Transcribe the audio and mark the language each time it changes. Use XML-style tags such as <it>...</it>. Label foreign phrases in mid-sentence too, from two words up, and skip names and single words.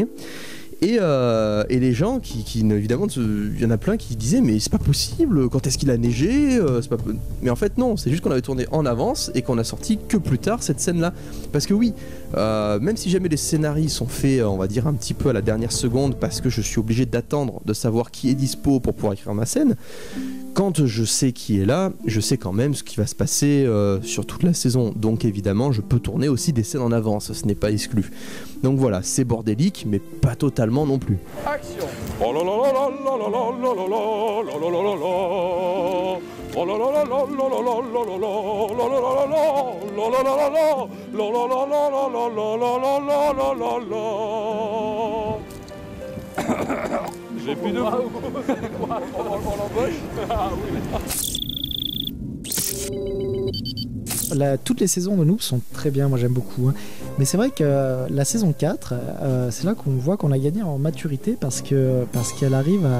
<fr>Et les gens évidemment, il y en a plein qui disaient mais c'est pas possible, quand est-ce qu'il a neigé, mais en fait non, c'est juste qu'on avait tourné en avance et qu'on a sorti que plus tard cette scène là parce que oui, même si jamais les scénarios sont faits on va dire un petit peu à la dernière seconde parce que je suis obligé d'attendre de savoir qui est dispo pour pouvoir écrire ma scène, quand je sais qui est là, je sais quand même ce qui va se passer sur toute la saison, donc évidemment je peux tourner aussi des scènes en avance, ce n'est pas exclu. Donc voilà, c'est bordélique mais pas totalement non plus. Action. Oh là là là là là là là là là là là là là là. Oh là là là là là là là là là là là là. J'ai plus de On l'embauche. Ah oui. Toutes les saisons de Noob sont très bien, moi j'aime beaucoup. Hein. Mais c'est vrai que la saison 4, c'est là qu'on voit qu'on a gagné en maturité parce qu'elle arrive à...</fr>